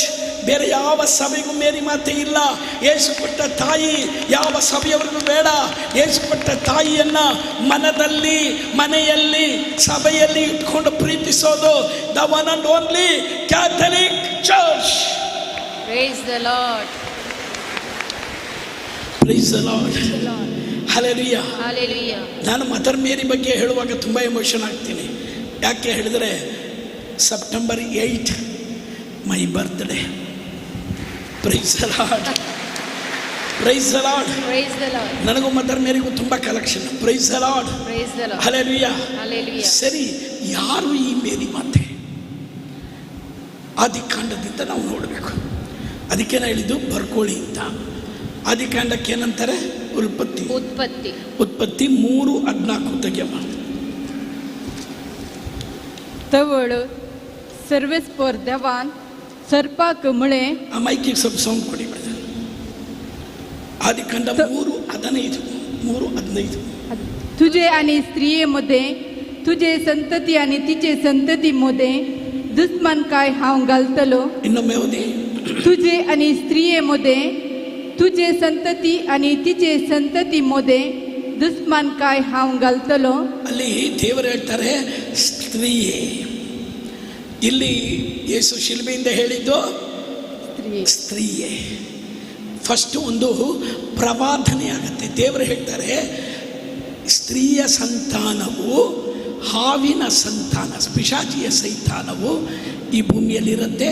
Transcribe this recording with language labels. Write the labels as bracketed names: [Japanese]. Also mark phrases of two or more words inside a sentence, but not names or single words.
[Kannada] ಬೇರೆ ಯಾವ ಸಭೆಗೂ ಮೇರಿ ಮಾತೆ ಇಲ್ಲ. ಯೇಸು ಕೊಟ್ಟ ತಾಯಿ ಯಾವ ಸಭೆಯವರಿಗೂ ಬೇಡ. ಯೇಸು ಕೊಟ್ಟ ತಾಯಿಯನ್ನು ಮನದಲ್ಲಿ, ಮನೆಯಲ್ಲಿ, ಸಭೆಯಲ್ಲಿ ಇಟ್ಕೊಂಡು ಪ್ರೀತಿಸೋದು [English] the one and only Catholic Church. Praise the Lord. Praise the Lord. ಹಲ್ಲೆಲೂಯಾ. Hallelujah. [Kannada] ನಾನು ಮದರ್ ಮೇರಿ ಬಗ್ಗೆ ಹೇಳುವಾಗ ತುಂಬ ಎಮೋಷನ್ ಆಗ್ತೀನಿ. ಯಾಕೆ ಹೇಳಿದರೆ ಸೆಪ್ಟೆಂಬರ್ 8 [English] my birthday. Praise the Lord. Praise the Lord. Praise the Lord. [Kannada] ನನಗೂ ಮದರ್ ಮೇರಿಗೂ ತುಂಬ ಕಲೆಕ್ಷನ್. [English] Praise the Lord. Praise the Lord. ಹಲ್ಲೆಲೂಯಾ. Hallelujah. [Kannada] ಸರಿ, ಯಾರು ಈ ಮೇರಿ ಮಾತೆ? ಆದಿಕಾಂಡದಿಂದ ನಾವು ನೋಡಬೇಕು. ಅದಕ್ಕೆ ನಾನು ಹೇಳಿದ್ದು ಬರ್ಕೊಳ್ಳಿ ಅಂತ. ಆದಿಕಾಂಡಕ್ಕೆ ಏನಂತಾರೆ? ಉತ್ಪತ್ತಿ. 3:14 ತೆಗೆಯಮ್ಮ. [Konkani] तवळ सर्वेस्पर देवान सर्पाक म्हळे, [Kannada] ಆ ಮೈಕಿಗೆ ಸ್ವಲ್ಪ ಸೌಂಡ್ ಕೊಡಿ ಮೇಡಮ್. ಆದಿಕಾಂಡ 3:15. [Konkani] तुझे आणि स्त्रियेमध्ये, तुझे संतती आणि तिचे संततीमध्ये दुश्मन काय हांव घालतलो. [Kannada] ಇನ್ನೊಮ್ಮೆ ಓದಿ. [Konkani] तुझे आणि स्त्रियेमध्ये, तुझे संतती आणि तिचे संततीमध्ये दुश्मन काय हांव घालतलो. [Kannada] ಅಲ್ಲಿ ದೇವರು ಹೇಳ್ತಾರೆ ಸ್ತ್ರೀಯೇ. ಇಲ್ಲಿ ಯೇಸು ಶಿಲ್ಬೆಯಿಂದ ಹೇಳಿದ್ದು ಸ್ತ್ರೀಯೇ. ಫಸ್ಟ್ ಒಂದು ಪ್ರವಾದನೆ ಆಗುತ್ತೆ. ದೇವರು ಹೇಳ್ತಾರೆ ಸ್ತ್ರೀಯ ಸಂತಾನವು ಹಾವಿನ ಸಂತಾನ, ಪಿಶಾಚಿಯ ಸೈತಾನವು ಈ ಭೂಮಿಯಲ್ಲಿರುತ್ತೆ.